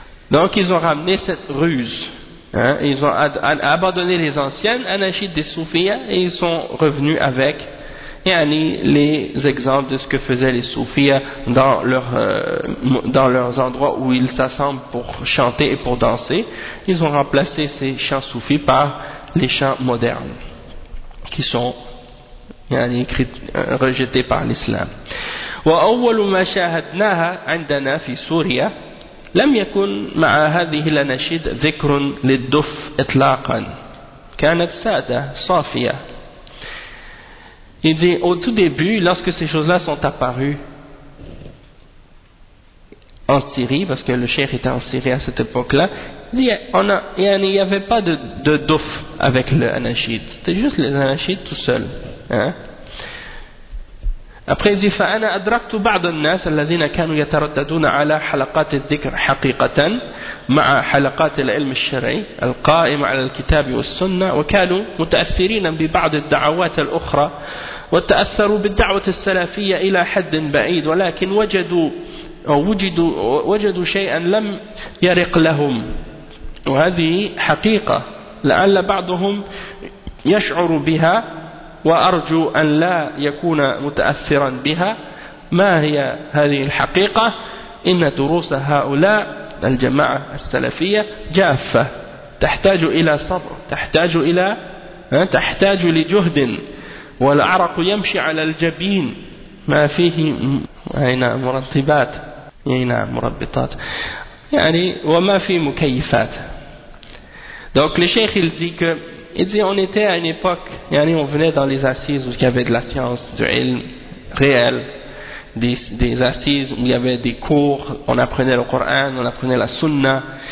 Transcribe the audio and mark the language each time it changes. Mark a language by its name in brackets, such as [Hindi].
[French] Donc ils ont ramené cette ruse, hein, ils ont abandonné les anciennes anachides des soufis et ils sont revenus avec et Annie, les exemples de ce que faisaient les soufis dans leurs endroits où ils s'assemblent pour chanter et pour danser, ils ont remplacé ces chants soufis par les chants modernes qui sont rejetés par l'islam. [Arabic] وأول ما شاهدناها عندنا في سوريا لم يكن مع هذه الأناشيد ذكر للدف إطلاقا كانت سادة صافية. [French] Il dit, au tout début, lorsque ces choses-là sont apparues en Syrie, parce que le cheikh était en Syrie à cette époque-là, il n'y avait pas de douf avec le anachid. C'était juste les anachides tout seuls. Hein? Après, il dit, [Arabic] فَأَنَا أَدْرَكْتُ بَعْدَ النَّاسَ الَّذِينَ كَانُوا يَتَرَدَّدُونَ عَلَى حَلَقَاتِ الذِّكْرِ حَقِيقَةً مَعَ حَلَقَاتِ الْعِلْمِ الشَّرْعِي الْقَائِمَ عَلَى الْكِتَابِ وَالسُّنَّةِ وَكَانُوا مُتَأَثِّرِينَ بِبَعْضِ الدَّعَوَاتِ الْأُخْرَى وَتَأَثَّرُوا بِالدَّعْوَةِ السَّلَفِيَّةِ إِلَى حَدٍّ بَعِيدٍ وَلَكِنْ وَجَدُوا شَيْئًا لَمْ يَرِقْ لَهُمْ وَهَذِهِ حَقِيقَةٌ لَعَلَّ بَعْضَهُمْ يَشْعُرُ بِهَا وأرجو أن لا يكون متأثرا بها ما هي هذه الحقيقة إن دروس هؤلاء الجماعة السلفية جافة تحتاج إلى صبر تحتاج لجهد والعرق يمشي على الجبين ما فيه مرتبات مربطات يعني وما في مكيفات. [French] Donc le cheikh il dit que on était à une époque, on venait dans les assises où il y avait de la science, du ilm réel, des assises où il y avait des cours, on apprenait le Coran, on apprenait la Sunna.